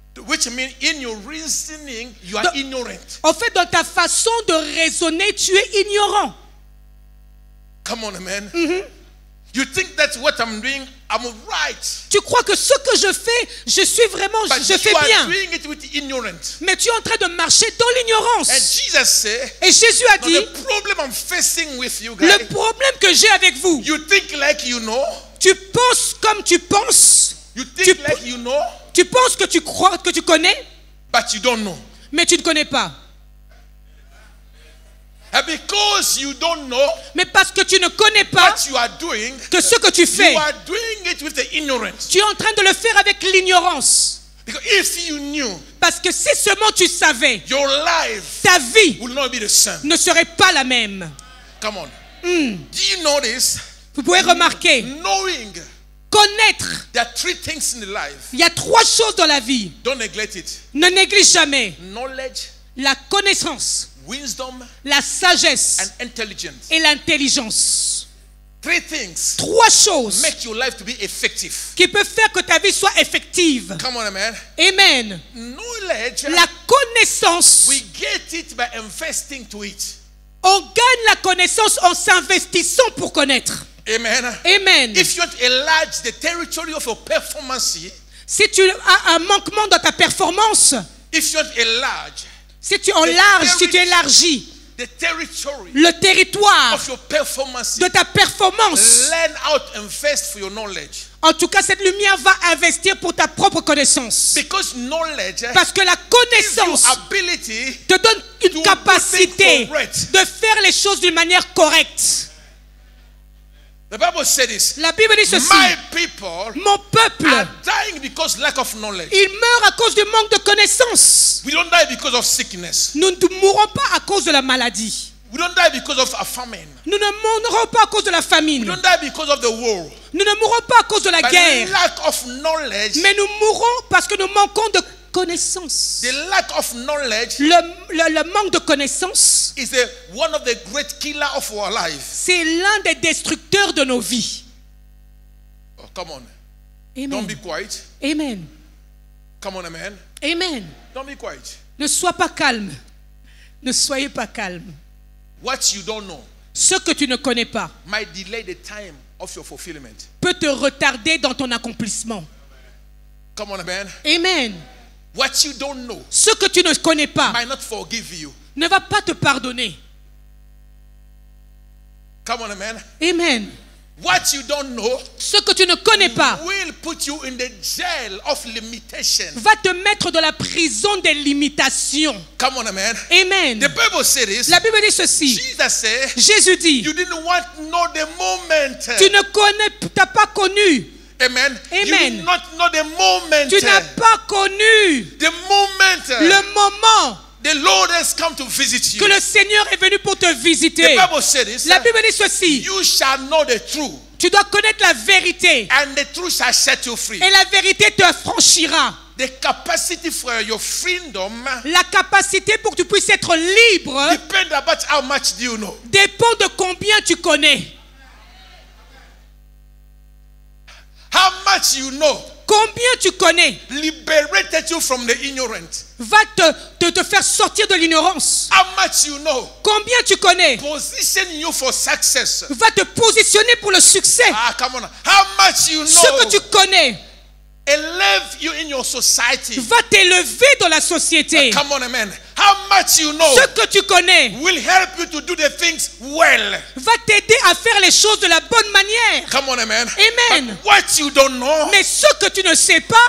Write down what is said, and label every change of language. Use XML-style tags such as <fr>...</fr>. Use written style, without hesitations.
<en>Which means in your reasoning, you are ignorant.</en> <fr>En fait, dans ta façon de raisonner, tu es ignorant.</fr> <en>Come on, amen. You think that's what I'm doing, I'm right.</en> <fr>Tu crois que ce que je fais, je suis vraiment,</fr> <en>But</en> <fr>je fais</fr> <en>you are</en> <fr>bien.</fr> <en>doing it with ignorance.</en> <fr>Mais tu es en train de marcher dans l'ignorance.</fr> <en>And Jesus said,</en> <fr>Et Jésus a</fr> <en>"Now</en> <fr>dit,</fr> <en>the problem I'm facing with you guys,</en> <fr>le problème que j'ai avec vous,</fr> <en>you think like you know,</en> <fr>tu penses comme tu penses,</fr> <en>you think like you know,</en> <fr>tu penses que tu crois, que tu connais,</fr> <en>but you don't know.</en> <fr>mais tu ne connais pas.</fr> <en>And because you don't know</en> <fr>Mais parce que tu ne connais pas</fr> <en>what you are doing,</en> <fr>que ce que tu fais,</fr> <en>you are doing it with the ignorance.</en> <fr>tu es en train de le faire avec l'ignorance.</fr> <en>Because if you knew,</en> <fr>Parce que si seulement tu savais,</fr> <en>your life</en> <fr>ta vie</fr> <en>will not be the same.</en> <fr>ne serait pas la même.</fr> <en>Come on. Do you notice?</en> <fr>Vous pouvez remarquer,</fr> <en>Knowing</en> <fr>connaître,</fr> <en>there are three things in the life.</en> <fr>il y a 3 choses dans la vie.</fr> <en>Don't neglect it.</en> <fr>Ne néglige jamais</fr> <en>Knowledge,</en> <fr>la connaissance,</fr> <en>wisdom,</en> <fr>la sagesse</fr> <en>and intelligence.</en> <fr>et l'intelligence.</fr> <en>3 things</en> <fr>3 choses</fr> <en>make your life to be effective.</en> <fr>qui peuvent faire que ta vie soit effective.</fr> <en>Come on, man. Amen. Knowledge,</en> <fr>La connaissance,</fr> <en>we get it by investing to it.</en> <fr>on gagne la connaissance en s'investissant pour connaître. Amen. Amen.</fr> <en>If you want to enlarge the territory of your performance,</en> <fr>Si tu as un manquement dans ta performance,</fr> <en>if you want to enlarge</en> <fr>si tu enlarges, si tu élargis</fr> <en>the territory</en> <fr>le territoire</fr> <en>of your performance.</en> <fr>de ta performance.</fr> <en>Learn out and invest for your knowledge.</en> <fr>En tout cas, cette lumière va investir pour ta propre connaissance.</fr> <en>Because knowledge</en> <fr>Parce que la</fr> <en>gives you</en> <fr>connaissance</fr> <en>ability</en> <fr>te donne une</fr> <en>do</en> <fr>capacité</fr> <en>things correct.</en> <fr>de faire les choses d'une manière correcte.</fr> <en>The Bible said this.</en> <fr>La Bible dit ceci.</fr> <en>My people</en> <fr>Mon peuple,</fr> <en>are dying because lack of knowledge.</en> <fr>il meurt à cause du manque de connaissances.</fr> <en>We don't die because of sickness.</en> <fr>Nous ne mourrons pas à cause de la maladie.</fr> <en>We don't die because of a famine.</en> <fr>Nous ne mourrons pas à cause de la</fr> <en>We</en> <fr>famine.</fr> <en>don't die because of the war.</en> <fr>Nous ne mourrons pas à cause de la</fr> <en>But</en> <fr>guerre.</fr> <en>lack of knowledge,</en> <fr>Mais nous mourrons parce que nous manquons de connaissances.</fr> <en>the lack of knowledge</en> <fr>Le manque de connaissances,</fr> <en>is one of the great killer of our life.</en> <fr>c'est l'un des destructeurs de nos vies.</fr> <en>Oh, come on. Don't be Amen. quiet. Amen. Come on, amen. Amen. Don't be quiet.</en> <fr>Ne sois pas calme. Ne soyez pas calme.</fr> <en>What you don't know</en> <fr>Ce que tu ne connais pas</fr> <en>might delay the time of your fulfillment.</en> <fr>peut te retarder dans ton accomplissement.</fr> <en>Come on, amen. Amen. What you don't know</en> <fr>Ce que tu ne connais pas</fr> <en>might not forgive you.</en> <fr>ne va pas te pardonner.</fr> <en>Come on, amen. Amen. What you don't know</en> <fr>Ce que tu ne connais pas</fr> <en>will put you in the jail of limitation.</en> <fr>va te mettre dans la prison des limitations.</fr> <en>Come on, amen. Amen. The Bible says this.</en> <fr>La Bible dit ceci.</fr> <en>Jesus said,</en> <fr>Jésus dit,</fr> <en>you didn't want to know the moment.</en> <fr>tu ne connais, t'as pas connu.</fr> <en>Amen. You Amen. did not know the moment.</en> <fr>Tu n'as pas connu</fr> <en>The moment</en> <fr>le moment</fr> <en>the Lord has come to visit you.</en> <fr>que le Seigneur est venu pour te</fr> <en>The</en> <fr>visiter.</fr> <en>Bible says this.</en> <fr>La Bible dit ceci.</fr> <en>You shall know the truth,</en> <fr>Tu dois connaître la vérité</fr> <en>and the truth shall set you free.</en> <fr>et la vérité te affranchira.</fr> <en>The capacity for your freedom</en> <fr>La capacité pour que tu puisses être libre</fr> <en>depends about how much do you know.</en> <fr>dépend de combien tu connais.</fr> <en>How much you know</en> <fr>Combien tu connais</fr> <en>liberated you from the ignorant.</en> <fr>va te faire sortir de l'ignorance.</fr> <en>How much you know</en> <fr>Combien tu connais</fr> <en>position you for success.</en> <fr>va te positionner pour le succès.</fr> <en>Ah, come on. How much you</en> <fr>Ce que</fr> <en>know</en> <fr>tu connais</fr> <en>elevate you in your society.</en> <fr>va t'élever dans la société.</fr> <en>Come on, amen. How much you know</en> <fr>Ce que tu connais</fr> <en>will help you to do the things well.</en> <fr>va t'aider à faire les choses de la bonne manière.</fr> <en>Come on, amen. Amen. But what you don't know,</en> <fr>Mais ce que tu ne sais pas</fr>